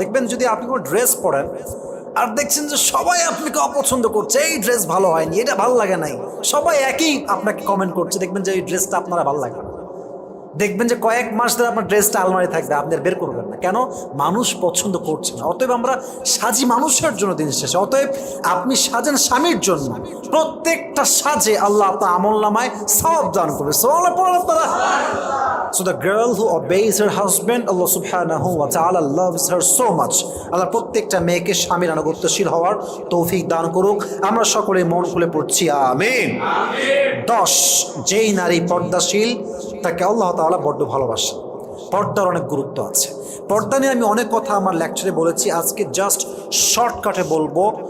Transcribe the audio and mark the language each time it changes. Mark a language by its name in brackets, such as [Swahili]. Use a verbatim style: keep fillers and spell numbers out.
[Bangla] দেখবেন যদি আপনি কোনো ড্রেস পরেন আর দেখছেন যে সবাই আপনাকে অপছন্দ করছে, এই ড্রেস ভালো হয়নি, এটা ভালো লাগে নাই, সবাই একই আপনাকে কমেন্ট করছে, দেখবেন যে এই ড্রেসটা আপনারা ভালো লাগে না। দেখবেন যে কয়েক মাস ধরে আপনার ড্রেসটা আলমারি থাকবে, আপনার বের করবেন না, কেন? মানুষ পছন্দ করছে না। অতএব আমরা সাজি মানুষের জন্য দিন শেষে, অতএব আপনি সাজেন স্বামীর জন্য। প্রত্যেকটা সাজে আল্লাহ আপনার আমল নামায় সওয়াব দান করবে। সুবহানাল্লাহ পড়ুন আপনারা। [English] So the girl who obeys her husband, Allah subhanahu wa ta'ala loves her so much. [Bangla] আল্লাহ প্রত্যেকটা মেয়েকে স্বামীর অনুগত্যশীল হওয়ার তৌফিক দান করুক। আমরা সকলে মন খুলে পড়ছি আমিন। দশ, যেই নারী পর্দাশীল, তাকে আল্লাহ তাআলা বড্ড ভালোবাসে। পর্দার অনেক গুরুত্ব আছে। পর্দা নিয়ে আমি অনেক কথা আমার লেকচারে বলেছি, আজকে জাস্ট শর্টকাটে বলবো।